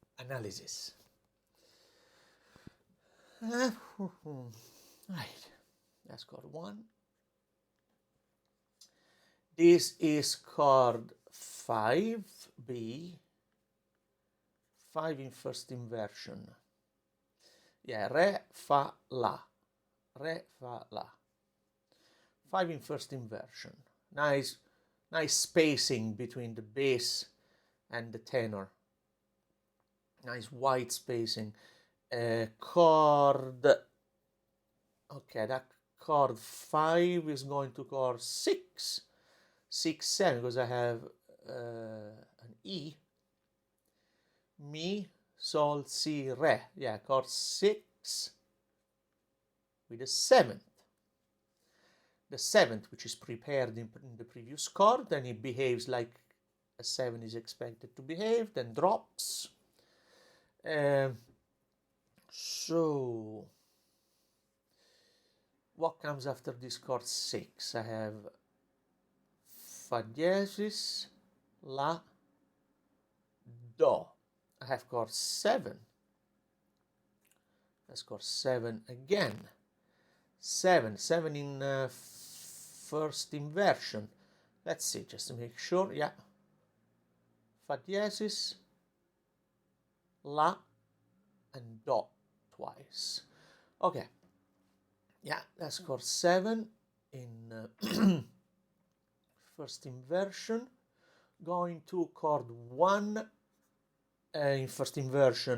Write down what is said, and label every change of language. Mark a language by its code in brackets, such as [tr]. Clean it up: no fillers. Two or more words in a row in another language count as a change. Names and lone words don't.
[en] analysis. Right, that's chord 1. This is chord 5B, 5 in first inversion. Yeah, [it] re, fa, la. Re, fa, la. [en] 5 in first inversion. Nice spacing between the bass and the tenor. Nice wide spacing. Chord, okay, that chord 5 is going to chord 6, 6, 7, because I have an E. [it] Mi, sol, si, re. [en] Yeah, chord 6 with a 7th. The 7th, which is prepared in the previous chord, then it behaves like a 7 is expected to behave, then drops. So, what comes after this chord 6? I have [it] fa diesis, la, do. [en] I have chord 7. That's chord 7 again. 7 in first inversion. Let's see, just to make sure. Yeah. [it] Fa diesis, la, [en] and do twice. Okay. Yeah, that's chord 7 in first inversion. Going to chord 1 in first inversion.